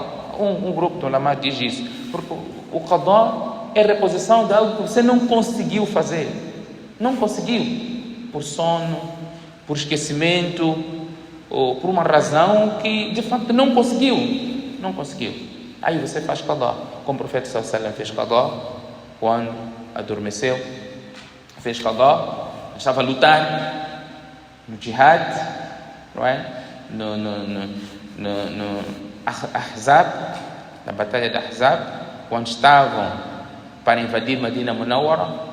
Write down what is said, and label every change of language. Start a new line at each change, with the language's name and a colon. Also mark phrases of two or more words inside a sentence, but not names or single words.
Portuguese: Um grupo de ulamá diz isso, porque o qadá é reposição de algo que você não conseguiu fazer. Não conseguiu. Por sono, por esquecimento, ou por uma razão que de facto não conseguiu. Aí você faz qadá, como o profeta
Arabic: صلى الله عليه وسلم
Portuguese: fez qadá quando adormeceu, fez qadá, estava a lutar no jihad, não é? No Ahzab, na batalha de Ahzab, quando estavam para invadir
Arabic: المدينة المنورة.